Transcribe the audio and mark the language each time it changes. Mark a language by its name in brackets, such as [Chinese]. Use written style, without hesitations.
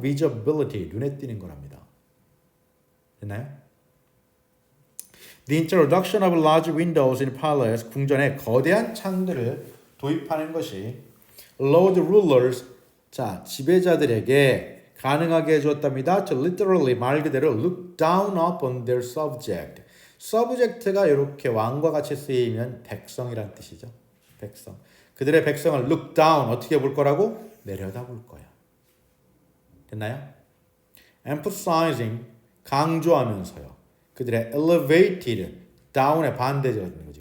[Korean] visibility, 눈에 띄는 거랍니다. 됐나요? [English] The introduction of large windows in palace, [Korean] 궁전에 거대한 창들을 도입하는 것이 [English] allowed rulers, [Korean] 자, 지배자들에게 가능하게 해주었답니다. [English] To literally, [Korean] 말 그대로 [English] look down upon their subject. [Korean] subject가 이렇게 왕과 같이 쓰이면 백성이란 뜻이죠. 백성. 그들의 백성을 look down, 어떻게 볼 거라고? 내려다볼 거야. 됐나요? emphasizing, 강조하면서요. 그들의 elevated down의 반대가 되는 거지.